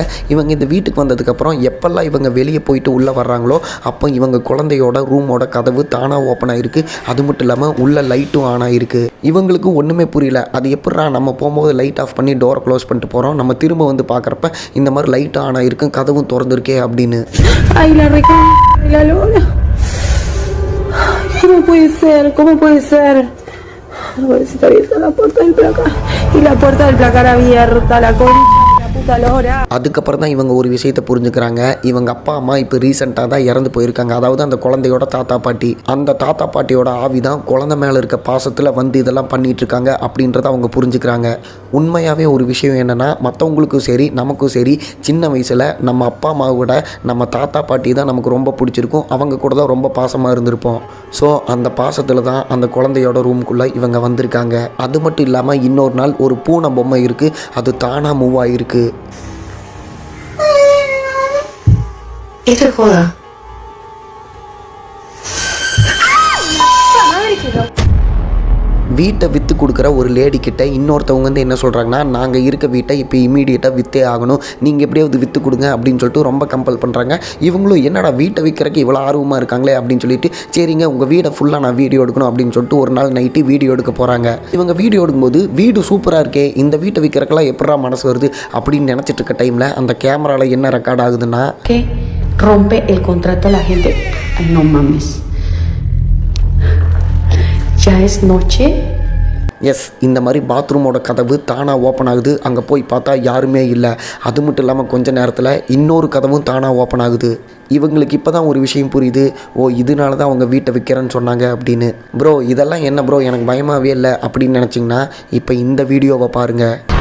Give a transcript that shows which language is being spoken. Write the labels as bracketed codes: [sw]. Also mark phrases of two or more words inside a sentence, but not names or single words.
[ta] இவங்க இந்த வீட்டுக்கு வந்ததுக்கப்புறம் எப்பெல்லாம் இவங்க வெளியே போயிட்டு உள்ளே வர்றாங்களோ அப்போ இவங்க குழந்தையோட ரூமோட கதவு தானாக ஓப்பன் ஆகிருக்கு. அது மட்டும் இல்லாமல் உள்ள லைட்டும் ஆன் ஆகிருக்கு. இவங்களுக்கு ஒன்றுமே புரியல, அது எப்படா நம்ம போகும்போது [en] light off [ta] பண்ணி [en] door close [ta] பண்ணிட்டு போகிறோம், நம்ம திரும்ப வந்து பார்க்குறப்ப இந்த மாதிரி லைட்டும் ஆன் ஆகிருக்கு, கதவும் திறந்துருக்கே அப்படின்னு. [es] Ay, la Rica, la Lola. ¿Cómo puede ser? ¿Cómo puede ser? A ver si está abierta la puerta del placar. Y la puerta del placar abierta, la concha, la puta Lora. [ta] அதுக்கப்புறம் தான் இவங்க ஒரு விஷயத்தை புரிஞ்சுக்கிறாங்க. இவங்க அப்பா அம்மா இப்போ ரீசெண்டாக தான் இறந்து போயிருக்காங்க. அதாவது அந்த குழந்தையோட தாத்தா பாட்டி. அந்த தாத்தா பாட்டியோட ஆவி தான் குழந்தை மேலே இருக்க பாசத்தில் வந்து இதெல்லாம் பண்ணிட்டு இருக்காங்க அப்படின்றத அவங்க புரிஞ்சுக்கிறாங்க. உண்மையாகவே ஒரு விஷயம் என்னென்னா, மற்றவங்களுக்கும் சரி நமக்கும் சரி சின்ன வயசில் நம்ம அப்பா அம்மாவை விட நம்ம தாத்தா பாட்டி தான் நமக்கு ரொம்ப பிடிச்சிருக்கும். அவங்க கூட தான் ரொம்ப பாசமாக இருந்திருப்போம். ஸோ அந்த பாசத்தில் தான் அந்த குழந்தையோட ரூமுக்குள்ளே இவங்க வந்திருக்காங்க. அது மட்டும் இல்லாமல் இன்னொரு நாள் ஒரு பூனை பொம்மை இருக்குது, அது தானாக மூவ் ஆகிருக்கு. [es] Esto es joda. [ta] வீட்டை விற்று கொடுக்குற ஒரு லேடி கிட்ட இன்னொருத்தவங்க வந்து என்ன சொல்கிறாங்கன்னா, நாங்கள் இருக்க வீட்டை இப்போ இமீடியட்டாக விற்றே ஆகணும், நீங்கள் எப்படியாவது விற்று கொடுங்க அப்படின்னு சொல்லிட்டு ரொம்ப கம்பல் பண்ணுறாங்க. இவங்களும் என்னடா வீட்டை விற்கிறக்கு இவ்வளோ ஆர்வமாக இருக்காங்களே அப்படின்னு சொல்லிட்டு, சரிங்க உங்கள் வீடை ஃபுல்லாக நான் வீடியோ எடுக்கணும் அப்படின்னு சொல்லிட்டு ஒரு நாள் [en] night video [ta] எடுக்க போகிறாங்க. இவங்க வீடியோ எடுக்கும்போது வீடு சூப்பராக இருக்கே, இந்த வீட்டை விற்கிறக்கெல்லாம் எப்படா மனசு வருது அப்படின்னு நினச்சிட்டு இருக்க டைமில் அந்த கேமராவில் என்ன ரெக்கார்ட் ஆகுதுன்னா, [es] Que rompe el contrato a la gente. Ay, no mames. Ya es noche. [ta] எஸ், இந்த மாதிரி பாத்ரூமோட கதவு தானாக ஓப்பன் ஆகுது. அங்கே போய் பார்த்தா யாருமே இல்லை. அது மட்டும் இல்லாமல் கொஞ்ச நேரத்தில் இன்னொரு கதவும் தானாக ஓப்பன் ஆகுது. இவங்களுக்கு இப்போ தான் ஒரு விஷயம் புரியுது, ஓ இதனால தான் அவங்க வீட்டை விற்கிறேன்னு சொன்னாங்க அப்படின்னு. ப்ரோ இதெல்லாம் என்ன ப்ரோ எனக்கு பயமாகவே இல்லை அப்படின்னு நினச்சிங்கன்னா இப்போ இந்த வீடியோவை பாருங்கள்.